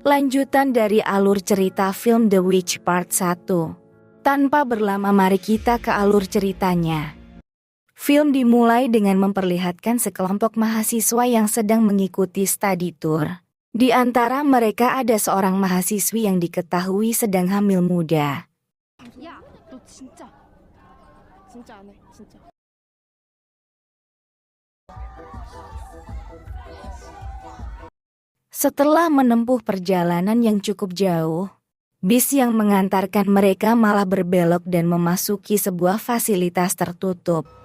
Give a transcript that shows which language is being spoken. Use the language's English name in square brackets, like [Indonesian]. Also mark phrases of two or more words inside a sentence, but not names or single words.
[Indonesian] Lanjutan dari alur cerita film The Witch Part 1. Tanpa berlama mari kita ke alur ceritanya. Film dimulai dengan memperlihatkan sekelompok mahasiswa yang sedang mengikuti [English] study tour. [Indonesian] Di antara mereka ada seorang mahasiswi yang diketahui sedang hamil muda. [Korean] 야, 너 진짜 안 해, 진짜. [Indonesian] Setelah menempuh perjalanan yang cukup jauh, bis yang mengantarkan mereka malah berbelok dan memasuki sebuah fasilitas tertutup.